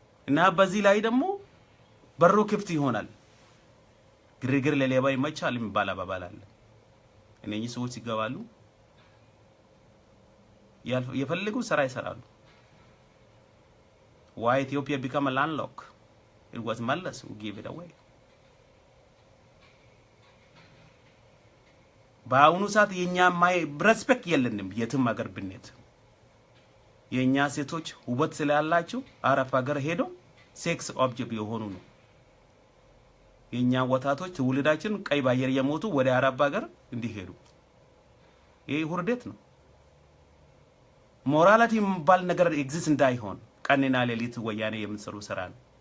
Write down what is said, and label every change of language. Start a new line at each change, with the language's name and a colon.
Amharic: እና በዚህ ላይ ደግሞ በሩ ክፍት ይሆናል። ግርግር ለሌባ ይመቻል የሚባል አባባል አለ። እነኚህ ሰዎች ሲገባሉ የፈለጉ ስራ ይሰራሉ።
English: Why Ethiopia become a landlocked? It was Mallas who gave it away.
Amharic: በአሁኑ ሰዓት የኛ ሬስፔክት የለንም። የትም ሀገር ብንሄድ የኛ ሴቶች ውበት ስላላቸው አረብ ሀገር ሄደው ሴክስ ኦብጀክት የሆኑ ነው። የኛ ወጣቶች ትውልዳችን ቀይ ባየር የሞቱ ወደ አረብ ሀገር እንዲሄዱ ይሄ ሁርደት ነው። ሞራሊቲ የሚባል ነገር ኤግዚስት እንዳይሆን ቀንና ሌሊት ወያኔ የምንሰሩ ስራ ነው።